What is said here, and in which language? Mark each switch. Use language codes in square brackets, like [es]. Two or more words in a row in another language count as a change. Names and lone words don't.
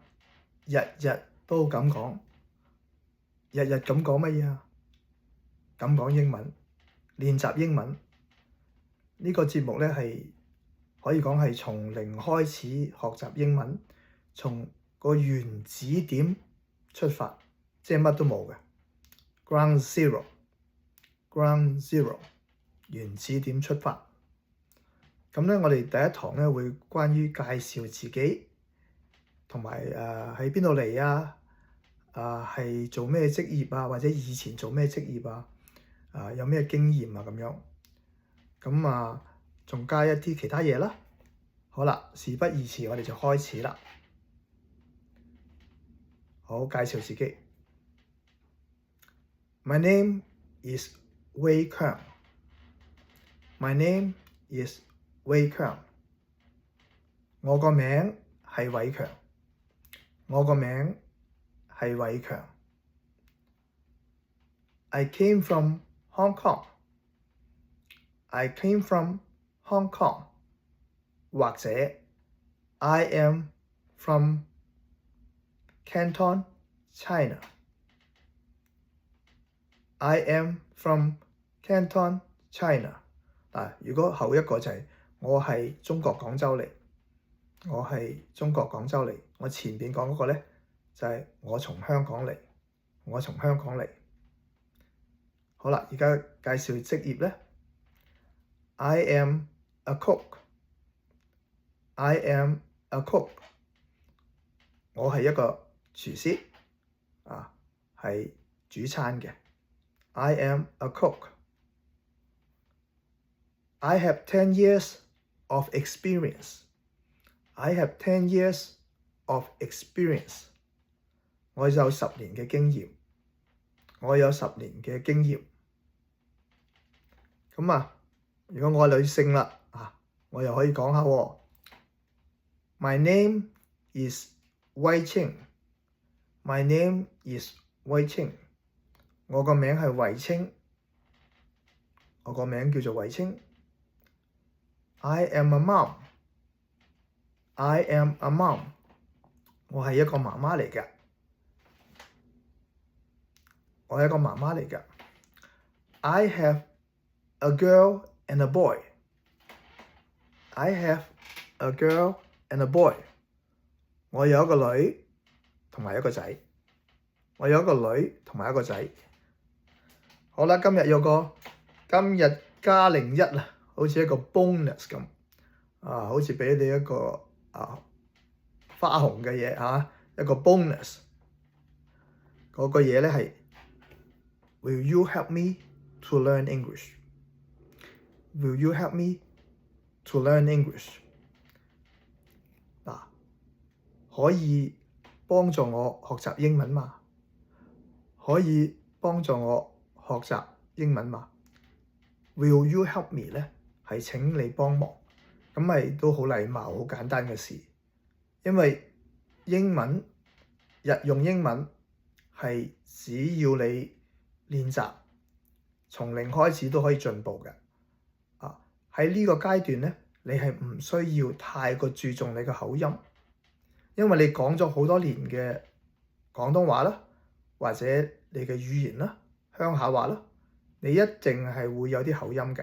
[yue] 日日都咁講，日日咁講乜嘢啊？咁講英文，練習英文。呢個節目咧係可以講係從零開始學習英文，從個原子點出發，即係乜都冇嘅 [en] ground zero， [yue] 原子點出發。咁咧，我哋第一堂咧會關於介紹自己，同埋喺邊度嚟啊，係做咩職業啊，或者以前做咩職業啊，有咩經驗啊咁樣。咁仲加一啲其他嘢啦。好啦，事不宜遲，我哋就開始啦。好，介紹自己。 [en] My name is Wei Kang. My name is Wei Kang。 [yue] 我個名係偉強。我個名係偉強。 [en] I came from Hong Kong. I came from Hong Kong。或者 I am from Canton, China。I am from Canton, China。 [yue] 如果後一個就係我係中國廣州嚟，我係中國廣州嚟。我前邊講嗰個咧就係我從香港嚟，我從香港嚟。好啦，而家介紹職業咧。 [en] I am a cook。I am a cook。 [yue] 我係一個廚師，係煮餐嘅。 [en] I am a cook。I have 10 years of experience。I have 10 years of experience。 [yue] 我有10年嘅經驗。我有10年嘅經驗。咁如果我係女性啦，我又可以講下喎。 [en] My name is Wei Ching。 My name is Wei Ching。 [yue] 我個名係衛青。我個名叫做衛青。 [en] I am a mom。 I am a mom。 [yue] 我係一個媽媽嚟嘅。我係一個媽媽嚟嘅。 [en] I have a girl and a boy。I have a girl and a boy。 [yue] 我有一個女同埋一個仔。我有一個女同埋一個仔。好啦，今日有個今日加01啦，好似一個 bonus 咁，好似俾你一個花紅嘅嘢一個 bonus。嗰個嘢咧係 [en] Will you help me to learn English？ Will you help me to learn English？ [yue] 可以幫助我學習英文嘛？可以幫助我學習英文嘛？ [en] Will you help me [yue] 咧係請你幫忙，咁咪都好禮貌、好簡單嘅事。因為英文日用英文係只要你練習，從零開始都可以進步嘅。喺呢個階段咧，你係唔需要太過注重你嘅口音，因為你講咗好多年嘅廣東話啦，或者你嘅語言啦、鄉下話啦，你一定係會有啲口音嘅。